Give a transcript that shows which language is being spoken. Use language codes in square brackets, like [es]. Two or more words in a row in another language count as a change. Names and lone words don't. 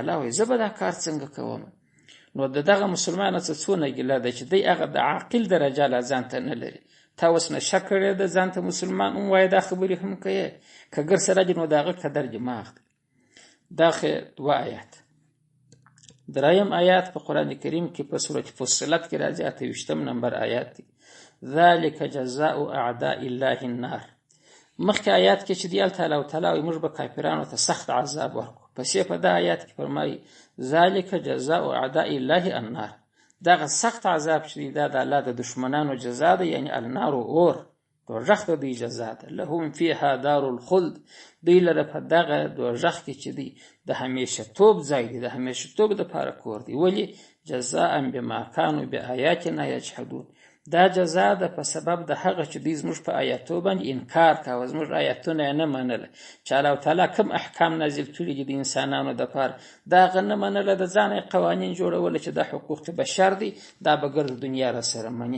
[ps] الله وایي زه به دا کار څنګه کوم؟ نو د دغه مسلمان څه څونه ګیله ده چې دی هغه د عاقل درجه لا ځان ته نه لري. تا اوس نشه کړې ده، ځان ته مسلمان هم وایي، دا خبرې هم کوي، که ګر سره نو د هغه قدر دماغ دی. دا دوه آیات. دریم آیات په قرآن کریم کې په سورة فصلت کې راځي، 28 نمبر آیات دی. [ar] ذلك جزاء اعداء الله النار. [ps] مخکې آیات کې چې دی الله تعالی موږ به کافرانو ته سخت عذاب ورکړو، پسې په دا آیات کې فرمایي [ar] ذلك جزاء اعداء الله النار، [ps] دغه سخت عذاب چې دی دا د الله د دشمنانو جزا ده، یعنی النار اور دوزخ ته دی جزا ده. [ar] لهم فيها دار الخلد، [ps] دوی لره په دغه دوزخ کې چې دی د همیشه توب ځای دی، د همیشه توب دپاره کور دی. ولې؟ [ar] جزاء بما كانوا بآیاتنا یجحدون، [ps] دا جزا ده په سبب د هغه چې دوی زموږ په آیاتو باندې انکار کاوه، زموږ آیاتونه یې نه منله. چې الله تعالی کوم احکام نازل کړي دي د انسانانو دپاره، دا هغه نه منله، د ځانه یې قوانین جوړوله چې دا حقوق بشر دي، دا به ګرد دنیا را سره مني.